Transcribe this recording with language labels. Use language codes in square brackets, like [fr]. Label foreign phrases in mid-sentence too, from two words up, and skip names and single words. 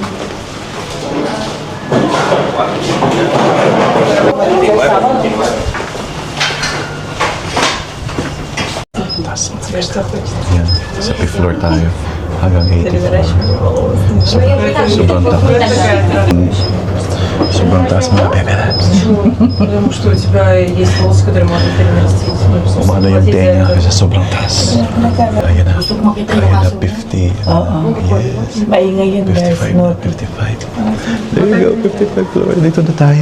[tl] Yan, sa [en] fifth floor [tl] tayo. Hanggang 84. Sobrang taas. Sobrang taas mga Bebe Labs. [ru] Потому что у тебя есть волосы, которые можно перенарастить. [tl] Umano yung tenga kasi sobrang taas. Ayan na. Ayan na, 50. Yes. Maingay yun guys. 55 na, 55. [en] There you go, 55 floor. [tl] Dito na tayo.